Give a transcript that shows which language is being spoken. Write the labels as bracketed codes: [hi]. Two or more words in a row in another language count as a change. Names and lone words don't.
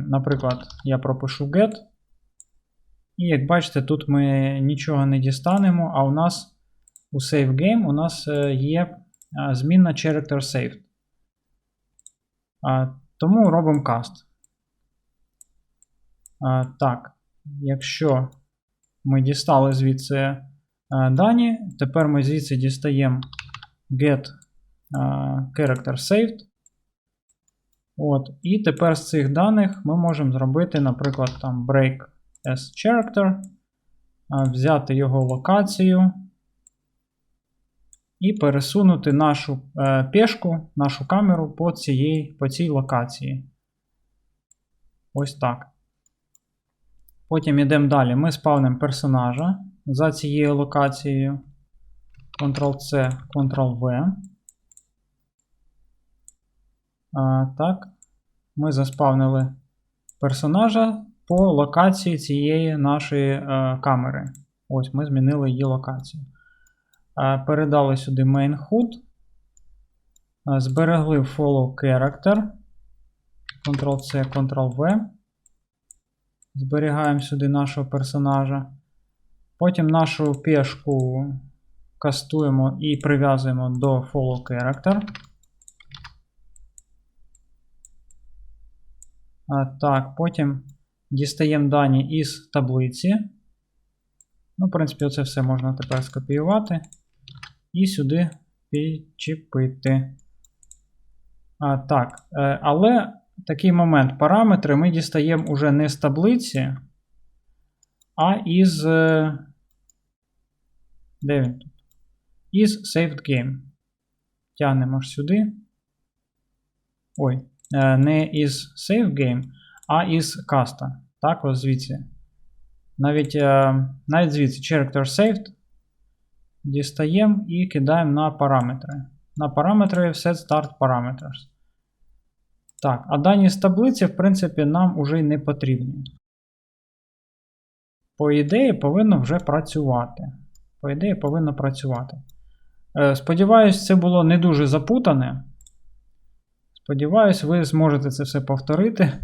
[uk] Наприклад, я пропишу get. І як бачите, тут ми нічого не дістанемо, а у нас у [en] Save Game [uk] у нас є змінна [en] Character Saved. [uk] Тому робимо cast. Так, якщо ми дістали звідси дані. Тепер ми звідси дістаємо [en] get character saved. [uk] От. І тепер з цих даних ми можемо зробити, наприклад, там [en] break as character, [uk] взяти його локацію і пересунути нашу пешку, нашу камеру по цій локації. Ось так. Потім йдемо далі. Ми спавнимо персонажа за цією локацією. Ctrl-C, Ctrl-V. Так. Ми заспавнили персонажа по локації цієї нашої камери. Ось ми змінили її локацію. Передали сюди [en] main HUD. [uk] Зберегли [en] follow character. [uk] Ctrl-C, Ctrl-V. Зберігаємо сюди нашого персонажа. Потім нашу пешку кастуємо і прив'язуємо до [en] follow character. [uk] Так, потім дістаємо дані із таблиці. Ну, в принципі, оце все можна тепер скопіювати і сюди підчепити. Так, але такий момент. Параметри ми дістаємо уже не з таблиці, а із. Де він тут? Із [en] saved game. [uk] Тягнемо ж сюди. Ой, не із [en] save game, [uk] а із каста. Так, ось звідси. Навіть звідси [en] character saved [uk] дістаємо і кидаємо на параметри. На параметри [en] set start parameters. [uk] Так, а дані з таблиці, в принципі, нам уже й не потрібні. По ідеї, повинно вже працювати. По ідеї, повинно працювати. Сподіваюсь, це було не дуже запутане. Сподіваюсь, ви зможете це все повторити.